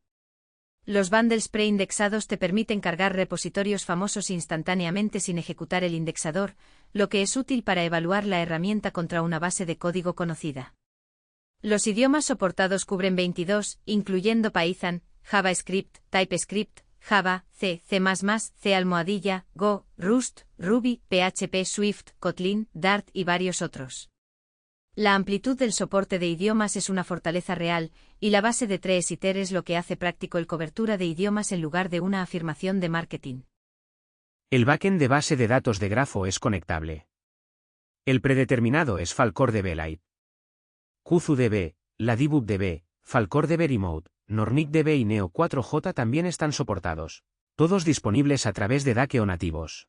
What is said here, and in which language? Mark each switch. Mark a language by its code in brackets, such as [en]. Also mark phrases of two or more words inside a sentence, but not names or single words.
[es] Los bundles preindexados te permiten cargar repositorios famosos instantáneamente sin ejecutar el indexador, lo que es útil para evaluar la herramienta contra una base de código conocida. Los idiomas soportados cubren 22, incluyendo Python, JavaScript, TypeScript, Java, C, C++, C#, Go, Rust, Ruby, PHP, Swift, Kotlin, Dart y varios otros. La amplitud del soporte de idiomas es una fortaleza real, y la base de 3 ITER es lo que hace práctico el cobertura de idiomas en lugar de una afirmación de marketing. El backend de base de datos de grafo es conectable. El predeterminado es FalcorDB Lite. KuzuDB, LadibuGDB, FalcorDB Remote, NornicDB y Neo4j también están soportados, todos disponibles a través de Dake o nativos.